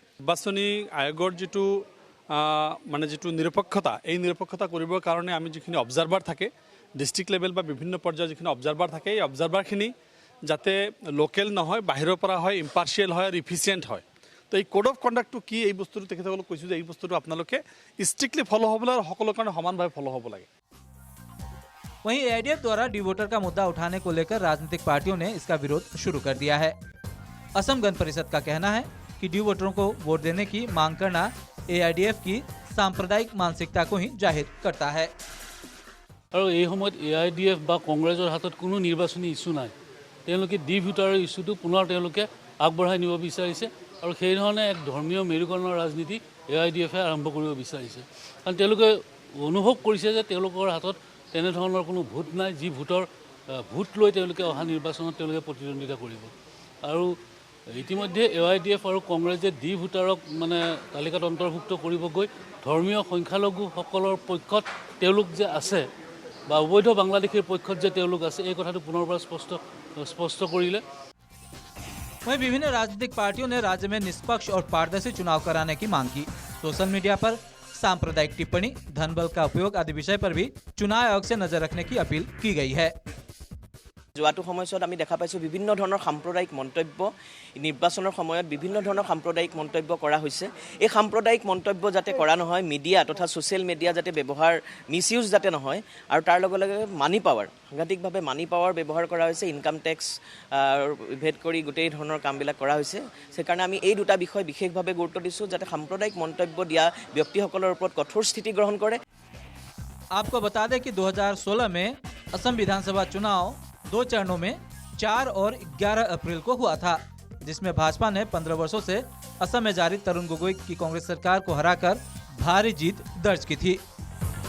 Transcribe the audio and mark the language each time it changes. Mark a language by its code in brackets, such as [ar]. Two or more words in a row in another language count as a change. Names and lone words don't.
[as] নিৰ্বাচনী আয়োগৰ যিটো মানে যিটো নিৰপেক্ষতা, এই নিৰপেক্ষতা কৰিবৰ কাৰণে আমি যিখিনি অবজাৰ্ভাৰ থাকে [en] district level [as] বা বিভিন্ন পৰ্যায়ৰ যিখিনি অবজাৰ্ভাৰ থাকে, এই অবজাৰ্ভাৰখিনি যাতে লোকেল নহয়, বাহিৰৰ পৰা হয়, ইম্পাৰ্চিয়েল হয় আৰু ইফিচিয়েণ্ট হয়। তো এই কোড অফ কণ্ডাক্টটো কি, এই বস্তুটো তেখেতসকলক কৈছোঁ যে এই বস্তুটো আপোনালোকে [en] strictly follow' [as] হ'ব লাগে আৰু সকলোৰ কাৰণে সমানভাৱে ফ'ল' হ'ব লাগে। [hi] वहीं एआईडीएफ द्वारा डी वोटर का मुद्दा उठाने को लेकर राजनीतिक पार्टियों ने इसका विरोध शुरू कर दिया है। असम गण परिषद का कहना है कि डी वोटरों को वोट देने की मांग करना एआईडीएफ की सांप्रदायिक मानसिकता को ही जाहिर करता है। [as] আৰু এই সময়ত এআইডিএফ বা কংগ্ৰেছৰ হাতত কোনো নিৰ্বাচনী ইছ্যু নাই। তেওঁলোকে ডি ভোটাৰৰ ইছ্যুটো পুনৰ তেওঁলোকে আগবঢ়াই নিব বিচাৰিছে আৰু সেইধৰণে এক ধৰ্মীয় মেৰুকৰণৰ ৰাজনীতি এআইডিএফে আৰম্ভ কৰিব বিচাৰিছে। কাৰণ তেওঁলোকে অনুভৱ কৰিছে যে তেওঁলোকৰ হাতত তেনেধৰণৰ কোনো ভোট নাই, যি ভোট লৈ তেওঁলোকে অহা নিৰ্বাচনত তেওঁলোকে প্ৰতিদ্বন্দ্বিতা কৰিব। আৰু ইতিমধ্যে এআইডিএফ আৰু কংগ্ৰেছে ডি ভোটাৰক মানে তালিকাত অন্তৰ্ভুক্ত কৰিব গৈ ধৰ্মীয় সংখ্যালঘুসকলৰ পক্ষত তেওঁলোক যে আছে বা অবৈধ বাংলাদেশীৰ পক্ষত যে তেওঁলোক আছে, এই কথাটো পুনৰবাৰ স্পষ্ট কৰিলে। [hi] वहीं विभिन्न राजनीतिक पार्टियों ने राज्य में निष्पक्ष और पारदर्शी चुनाव कराने की मांग की। [en] social media [hi] पर सांप्रदायिक टिप्पणी, धन बल का उपयोग आदि विषय पर भी चुनाव आयोग से नजर रखने की अपील की गई है। [as] যোৱাটো সময়ছোৱাত আমি দেখা পাইছোঁ বিভিন্ন ধৰণৰ সাম্প্ৰদায়িক মন্তব্য, নিৰ্বাচনৰ সময়ত বিভিন্ন ধৰণৰ সাম্প্ৰদায়িক মন্তব্য কৰা হৈছে। এই সাম্প্ৰদায়িক মন্তব্য যাতে কৰা নহয়, মিডিয়া তথা [en] social media [as] যাতে ব্যৱহাৰ মিছইউজ যাতে নহয়, আৰু তাৰ লগে লগে [en] money power, [as] সাংঘাতিকভাৱে [en] money power [as] ব্যৱহাৰ কৰা হৈছে, [en] income tax [as] ভেদ কৰি গোটেই ধৰণৰ কামবিলাক কৰা হৈছে। সেইকাৰণে আমি এই দুটা বিষয় বিশেষভাৱে গুৰুত্ব দিছোঁ, যাতে সাম্প্ৰদায়িক মন্তব্য দিয়া ব্যক্তিসকলৰ ওপৰত কঠোৰ স্থিতি গ্ৰহণ কৰে। [hi] आपको बता दें कि 2016 में असम विधानसभा चुनाव 2 चरणों में 4 और 11 अप्रैल को हुआ था, जिसमें भाजपा ने 15 वर्षों से असम में जारी तरुण गोगोई की कांग्रेस सरकार को हराकर भारी जीत दर्ज की थी।